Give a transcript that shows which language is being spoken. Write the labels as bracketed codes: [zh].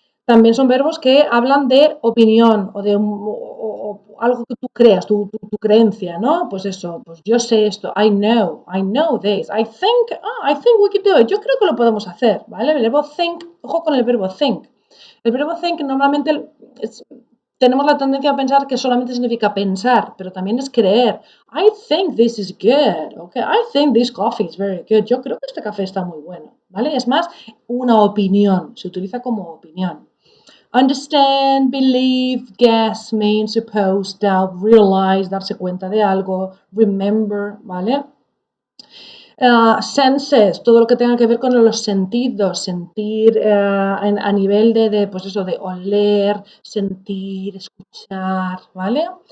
[es] También son verbos que hablan de opinión o de o algo que tú creas, tu creencia, ¿no? Pues eso, pues yo sé esto, [en] I know this, I think we can do it, [es] yo creo que lo podemos hacer, ¿vale? El verbo think, ojo con el verbo think. El verbo think normalmente tenemos la tendencia a pensar que solamente significa pensar, pero también es creer. [en] I think this is good, okay? I think this coffee is very good. [es] Yo creo que este café está muy bueno, ¿vale? Es más una opinión, se utiliza como opinión. [en] Understand, believe, guess, mean, suppose, doubt, realize, [es] darse cuenta de algo, [en] remember, ¿vale? [es] Senses, todo lo que tenga que ver con los sentidos, sentir a nivel pues eso, de oler, sentir, escuchar, ¿vale?